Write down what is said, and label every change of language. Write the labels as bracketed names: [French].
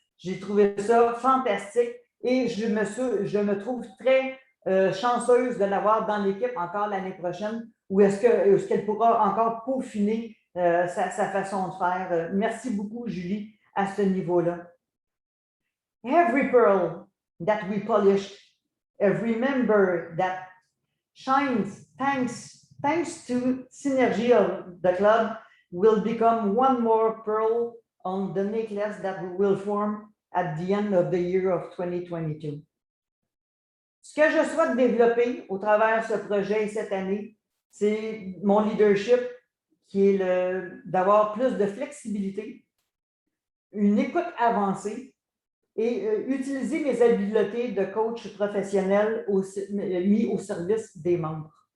[French] J'ai trouvé ça fantastique et je me trouve très chanceuse de l'avoir dans l'équipe encore l'année prochaine ou est-ce qu'elle pourra encore peaufiner sa façon de faire. Merci beaucoup, Julie, à ce niveau-là. [English] Every pearl that we polish, every member that shines, thanks to Synergy of the club, will become one more pearl on the necklace that we will form at the end of the year of 2022. [French] Ce que je souhaite développer au travers de ce projet cette année, c'est mon leadership qui est d'avoir plus de flexibilité, une écoute avancée et utiliser mes habiletés de coach professionnel mis au service des membres.